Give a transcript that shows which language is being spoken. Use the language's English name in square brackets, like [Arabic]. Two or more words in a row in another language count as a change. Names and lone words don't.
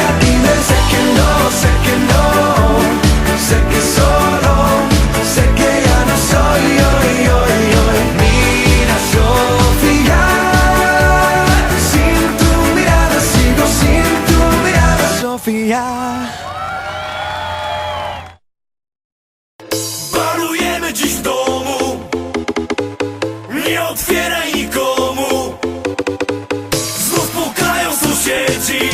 [Spanish] Dime, sé que no, sé que no, sé que solo, sé que ya no soy hoy. Mira, Sofía, sin tu mirada sigo, sin tu mirada, Sofía. [Polish] Barujemy dziś w domu, nie otwieraj nikomu. Znów pukają sąsiedzi.